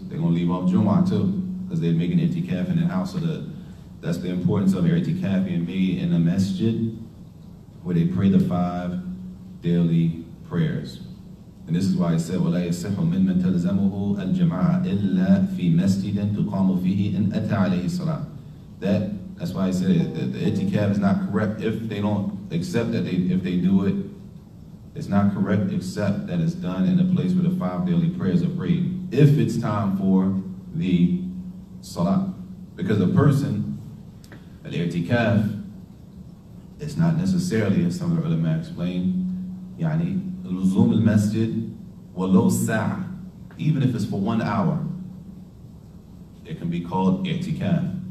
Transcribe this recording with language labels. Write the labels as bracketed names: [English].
[English] They're going to leave off Jumu'ah too, because they're making i'tikaf in their house. So that's the importance of i'tikaf being made in a masjid, where they pray the 5 daily prayers. And this is why it said, [Arabic] وَلَا يَصِحُ مِمَّنْ تَلْزَمُهُ الْجَمَاعَةِ إِلَّا فِي مَسْجِدٍ تُقَامُ فِيهِ إِنْ أَتَى عَلَيْهِ الصَّلَاةِ. [English] That's why I said the i'tikaf is not correct if they don't accept that if they do it. It's not correct except that it's done in a place where the 5 daily prayers are prayed. If it's time for the salah. Because a person, al-i'tikaf, it's not necessarily, as some of the ulama explain, [Arabic] يعني لزوم المسجد ولو ساعة, [English] even if it's for 1 hour, it can be called i'tikaf.